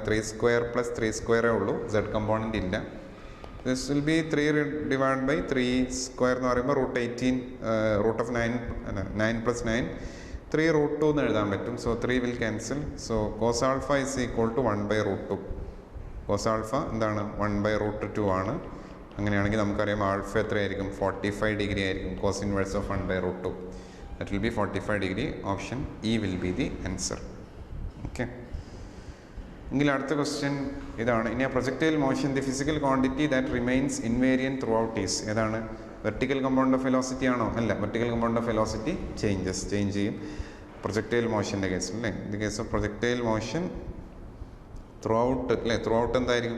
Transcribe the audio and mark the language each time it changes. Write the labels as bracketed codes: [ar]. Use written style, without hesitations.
[en] 3 square plus 3 സ്ക്വയറേ ഉള്ളൂ, Z component ഇല്ല. This will be 3 divide by 3 square [ml] എന്ന് പറയുമ്പോൾ [en] √18 root of 9 plus 9 3 √2 എന്ന് [ml] എഴുതാൻ പറ്റും. [en] So 3 will cancel. So cos alpha is equal to 1/√2. Cos alpha എന്താണ്? [ml] 1/√2 ആണ്. അങ്ങനെയാണെങ്കിൽ നമുക്കറിയാം ആൽഫ എത്രയായിരിക്കും? 45 ഡിഗ്രി ആയിരിക്കും. [en] Cos inverse of 1/√2. That will be 45 degree. Option E will be the answer. [ml] Okay. എങ്കിൽ അടുത്ത ക്വസ്റ്റ്യൻ ഇതാണ്. [en] ഇനി ആ projectile motion the physical quantity that remains invariant throughout is. ഏതാണ്? Vertical component of velocity [ml] ആണോ? അല്ല, [en] Vertical component of velocity change ചെയ്യും projectile മോഷൻ്റെ കേസിൽ അല്ലേ. In the case of projectile motion throughout അല്ലേ, [ml] ത്രൂ ഔട്ട് എന്തായിരിക്കും?